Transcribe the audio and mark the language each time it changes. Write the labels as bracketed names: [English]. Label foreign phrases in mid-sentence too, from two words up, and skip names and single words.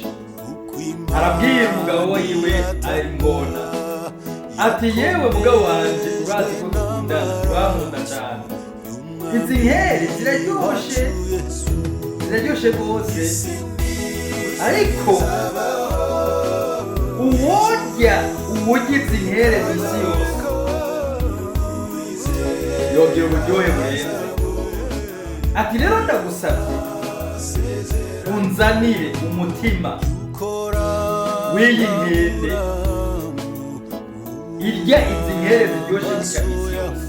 [Rundi] Arabwira umugabo wiwe ari ngona ati yewe mugabo wanjye, urazi ko dukundana, urankunda cyane. Izi nkeri ziraryoshe rwose, ariko uwurya izi nkeri misi yose yogira uburyohe burenze. Ati rero ndagusabye unzanire umutima w'iyi nkende irya izi nkeri ziryoshye zirya misi yose.